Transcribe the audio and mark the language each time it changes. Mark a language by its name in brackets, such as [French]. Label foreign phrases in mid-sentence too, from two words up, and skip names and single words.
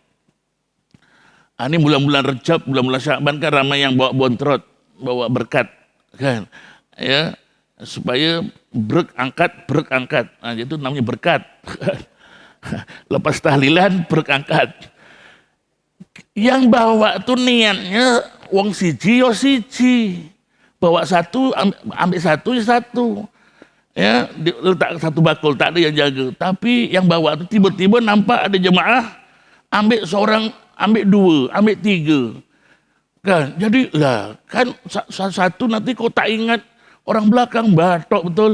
[Malay] Ini bulan-bulan Rejab, bulan-bulan Sya'ban kan ramai yang bawa bontrot, bawa berkat, kan? Ya, supaya brek angkat. Itu namanya berkat. Lepas tahlilan brek angkat. Yang bawa tu niatnya [Javanese] wong siji yo siji. [Malay] Bawa satu, ambil satu ya satu. Ya, letak satu bakul, tak ada yang jaga. Tapi yang bawa tu tiba-tiba nampak ada jemaah, ambil seorang, ambil 2, ambil 3. Kan? Jadi lah, kan satu nanti kau tak ingat orang belakang batok betul.